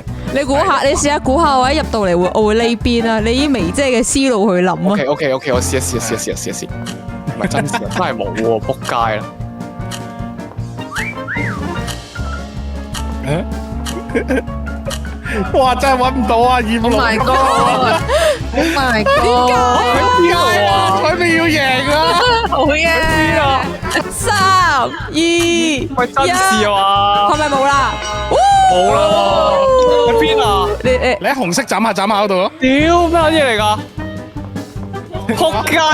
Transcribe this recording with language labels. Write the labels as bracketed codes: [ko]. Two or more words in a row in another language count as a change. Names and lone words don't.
[yue] 你估下，你試下估下，我一入到嚟我會呢邊啊？你以眉姐嘅思路去諗啊。 OK，我試一試。唔係真事啊，真係冇喎，仆街啦！哇，真係揾唔到啊！葉 Oh 龍 [en] my god！Oh my god！ [yue] 佢咪要贏啊！好嘢！ 3、2、1，喂，真事啊嘛？係咪冇啦？冇啦喎，喺邊啊？你你喺紅色斬下嗰度咯。屌咩嘢嚟㗎？仆街！